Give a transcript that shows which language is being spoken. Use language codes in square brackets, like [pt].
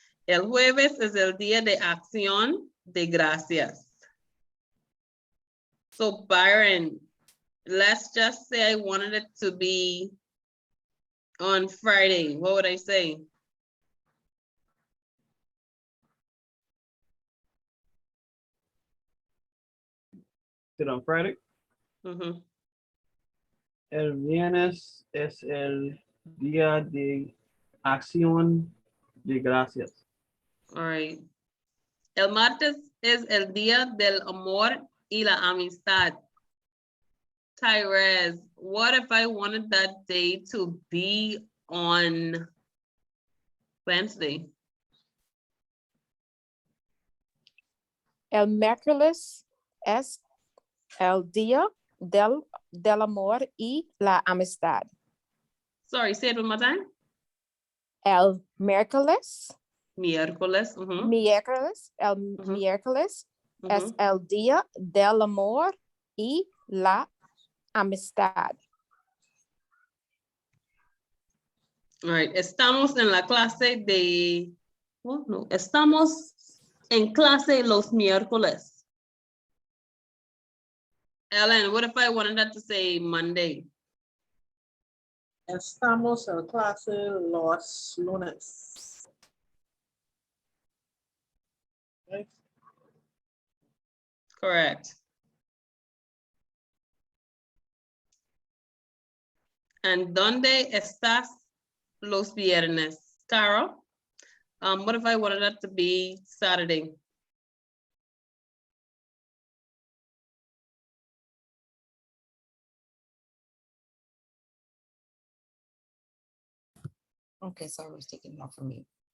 [es] El jueves es el día de acción de gracias. [en] So Byron, let's just say I wanted it to be On Friday, what would I say? Sit on Friday. Mhm. [es] El viernes es el día de acción de gracias. [en] All right. [es] El martes es el día del amor y la amistad. [en] Tyrese, what if I wanted that day to be on Wednesday? [es] El miércoles es el día del amor y la amistad. [en] Sorry, say it one more time. [es] El miércoles, Miércoles. el miércoles es Mhm. el día del amor y la amistad. [en] All right. [es] Estamos en la clase de. [en] Oh, no. [es] Estamos en clase los miércoles. [en] Ellen, what if I wanted that to say Monday? [es] Estamos en clase los lunes. [en] Right? Correct. [es] And ¿dónde estás los viernes? [en] Carol, what if I wanted that to be Saturday? Okay, sorry, I was taking it off for me.